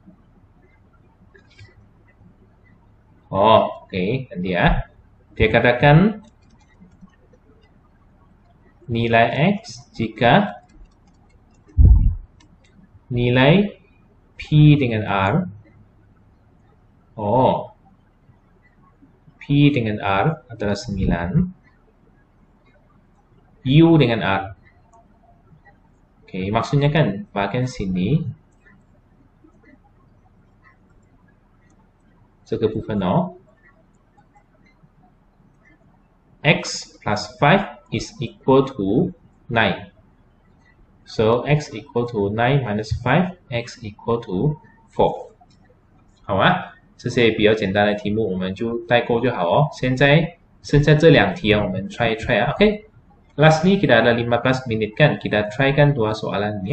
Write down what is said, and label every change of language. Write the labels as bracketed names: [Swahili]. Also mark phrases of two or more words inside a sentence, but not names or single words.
[Malay] Oke, dan dia katakan nilai X jika nilai P dengan R. P dengan R adalah 9. U dengan R. Oke, maksudnya kan bagian sini. [English] X plus 5 is equal to 9. So, x equal to 9 minus 5, x equal to 4. [Chinese] 好啊，这些比较简单的题目我们就带过就好哦。现在剩下这2题我们 try 啊。Oke. [Malay] Lastly, kita ada 15 menit kan. Kita try kan 2 soalan ini ya.